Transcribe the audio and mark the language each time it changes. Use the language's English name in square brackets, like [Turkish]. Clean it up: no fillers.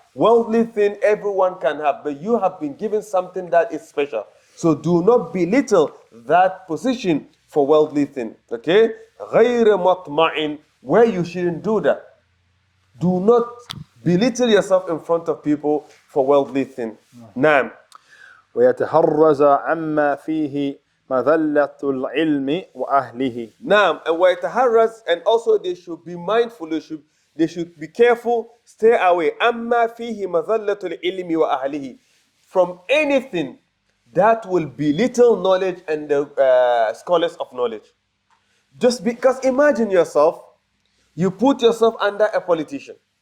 [English] Worldly thing everyone can have. But you have been given something that is special. So do not belittle that position for worldly thing. Okay? [Arabic] غَيْرَ مَطْمَعٍ, [English] where you shouldn't do that. Do not belittle yourself in front of people for worldly thing. [Arabic] نعم. ويتحرز عما فيه مذلة العلم وأهله. [English] Now, and [Arabic] ويتحرز, [English] and also they should be mindful, they should be careful, stay away. [Arabic] أما فيه مذلة العلم وأهله, [English] from anything that will belittle knowledge and the scholars of knowledge. Just because imagine yourself, you put yourself under a politician.